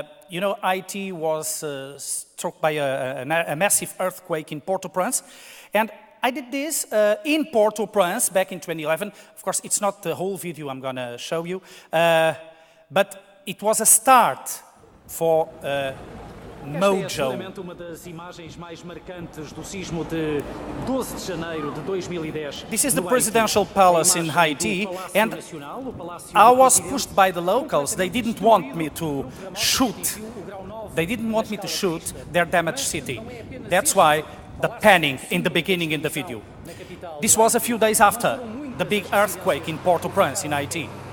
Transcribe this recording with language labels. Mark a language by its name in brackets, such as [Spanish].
[English] You know, IT was struck by a massive earthquake in Port-au-Prince, and I did this in Port-au-Prince back in 2011. Of course, it's not the whole video I'm going to show you, but it was a start for MoJo. [Portuguese] Uma das imagens mais marcantes do sismo de 12 de janeiro de 2010. [English] This is the presidential palace in Haiti, and I was pushed by the locals. They didn't want me to shoot. They didn't want me to shoot their damaged city. That's why the panic in the beginning in the video. This was a few days after the big earthquake in Port-au-Prince in Haiti.